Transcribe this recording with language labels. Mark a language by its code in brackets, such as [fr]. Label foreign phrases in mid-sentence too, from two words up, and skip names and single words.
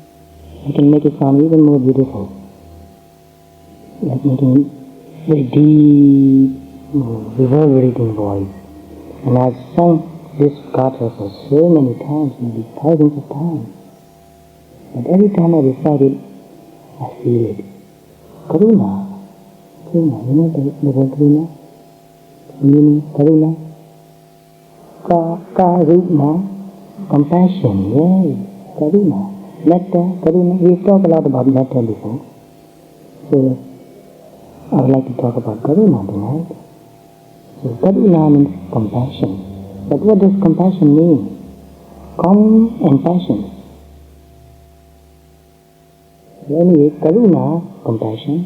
[en] I can make it sound even more beautiful. Like making it very deep, reverberating voice. And I've sung this kata for so many times, maybe thousands of times. But every time I recite it, I feel it. Karuna. Karuna, you know the word Karuna? Meaning Karuna. Karuna, compassion, yes, Karuna. [pi] Metta, Karuna, [en] we've talked a lot about metta before. So, I would like to talk about Karuna tonight. So, Karuna means compassion. But what does compassion mean? Calm and passion. So anyway, Karuna, compassion.